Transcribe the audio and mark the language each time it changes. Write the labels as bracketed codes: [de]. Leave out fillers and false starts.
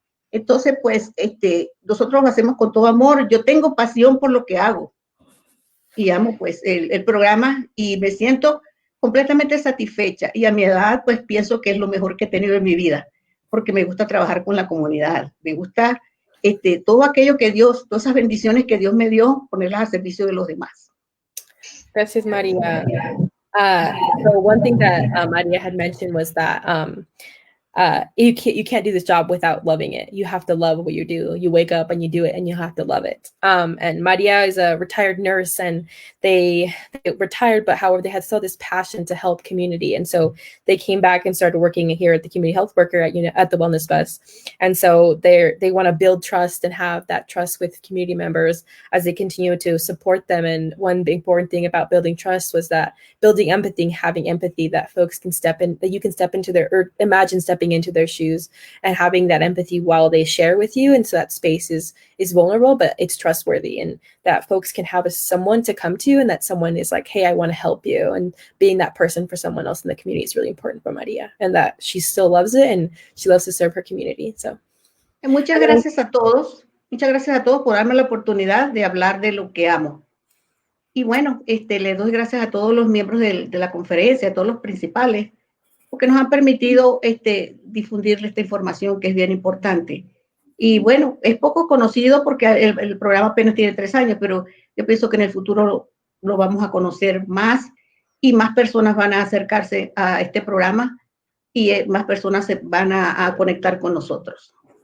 [es] Entonces, pues, nosotros lo hacemos con todo amor. Yo tengo pasión por lo que hago y amo, pues, el programa y me siento completamente satisfecha. Y a mi edad, pues, pienso que es lo mejor que he tenido en mi vida, porque me gusta trabajar con la comunidad. Me gusta todo aquello que Dios, todas esas bendiciones que Dios me dio, ponerlas al servicio de los demás. Gracias, Maria. [en] So one thing that Maria had mentioned was that you can't do this job without loving it. You have to love what you do. You wake up and you do it and you have to love it. And Maria is a retired nurse and they retired, but however, they had still this passion to help community. And so they came back and started working here at the community health worker at the Wellness Bus. And so they want to build trust and have that trust with community members as they continue to support them. And one important thing about building trust was that building empathy, having empathy that folks can that you can step into or imagine stepping into their shoes and having that empathy while they share with you. And so that space is vulnerable, but it's trustworthy, and that folks can have someone to come to, and that someone is like, hey, I want to help you. And being that person for someone else in the community is really important for Maria, and that she still loves it and she loves to serve her community. So [es] muchas gracias a todos. Muchas gracias a todos por darme la oportunidad de hablar de lo que amo. Y bueno, le doy gracias a todos los miembros de la conferencia, a todos los principales, porque nos han permitido difundir esta información que es bien importante. Y bueno, es poco conocido porque el programa apenas tiene 3 años, pero yo pienso que en el futuro lo vamos a conocer más y más personas van a acercarse a este programa y más personas se van a conectar con nosotros.